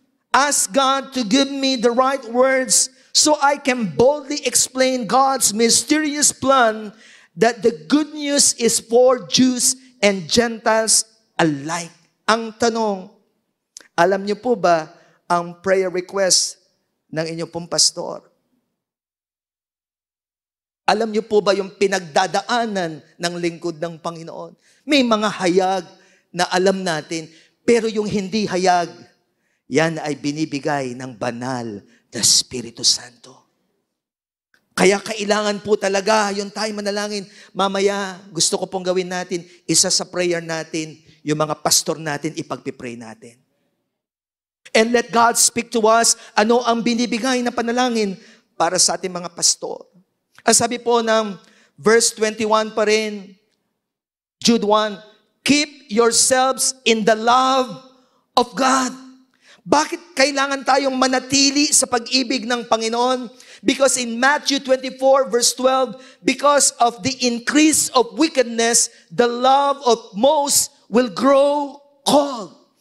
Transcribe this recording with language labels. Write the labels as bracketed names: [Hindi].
[English] Ask God to give me the right words so I can boldly explain God's mysterious plan that the good news is for Jews and Gentiles alike. [Filipino] Ang tanong, alam niyo po ba ang prayer request ng inyong pong pastor? Alam niyo po ba yung pinagdadaanan ng lingkod ng Panginoon? May mga hayag na alam natin, pero yung hindi hayag, yan ay binibigay ng banal na Espiritu Santo. Kaya kailangan po talaga yung tayo manalangin. Mamaya, gusto ko pong gawin natin, isa sa prayer natin, yung mga pastor natin, ipagpipray natin. [English] And let God speak to us, [Filipino] ano ang binibigay na panalangin para sa ating mga pastor. Ang sabi po ng verse 21 pa rin, Jude 1, [English] keep yourselves in the love of God. [Filipino] Bakit kailangan tayong manatili sa pag-ibig ng Panginoon? [English] Because in Matthew 24 verse 12, because of the increase of wickedness, the love of most will grow cold.